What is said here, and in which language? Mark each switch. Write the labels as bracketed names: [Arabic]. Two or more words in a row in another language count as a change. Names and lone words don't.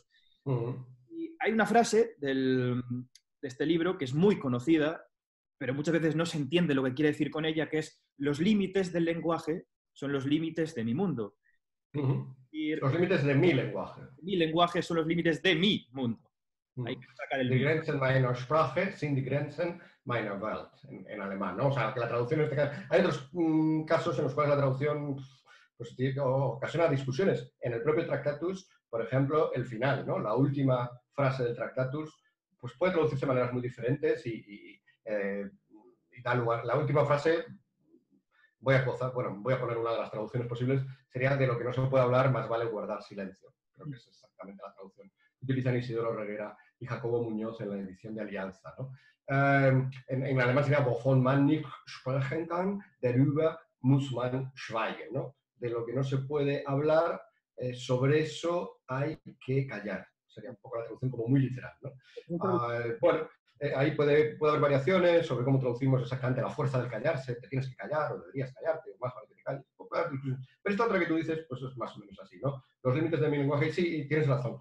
[Spanish] Y hay una frase de este libro que es muy conocida, pero muchas veces no se entiende lo que quiere decir con ella, que es los límites del lenguaje son los límites de mi mundo. Los límites de mi lenguaje. Mi lenguaje son los límites de mi mundo. Hay que sacar el [German] Die Grenzen meiner Sprache sind die Grenzen meiner Welt, [Spanish] en alemán, ¿no? O sea, que la traducción en este caso... Hay otros casos en los cuales la traducción pues, ocasiona discusiones. En el propio Tractatus, por ejemplo, el final, ¿no? La última frase del Tractatus, pues puede traducirse de maneras muy diferentes y da lugar. La última frase, voy a poner una de las traducciones posibles, sería de lo que no se puede hablar, más vale guardar silencio. Creo que es exactamente la traducción que utilizan Isidoro Reguera y Jacobo Muñoz en la edición de Alianza, ¿no? En alemán sería [German] wovon man nicht sprechen kann, darüber muss man schweigen, [Spanish] ¿no? De lo que no se puede hablar, sobre eso hay que callar. Sería un poco la traducción como muy literal, ¿no? Bueno, ahí puede haber variaciones sobre cómo traducimos exactamente la fuerza del callarse, te tienes que callar o deberías callarte, o más vale que te calles. Pero esta otra que tú dices, pues es más o menos así, ¿no? Los límites de mi lenguaje, sí, tienes razón.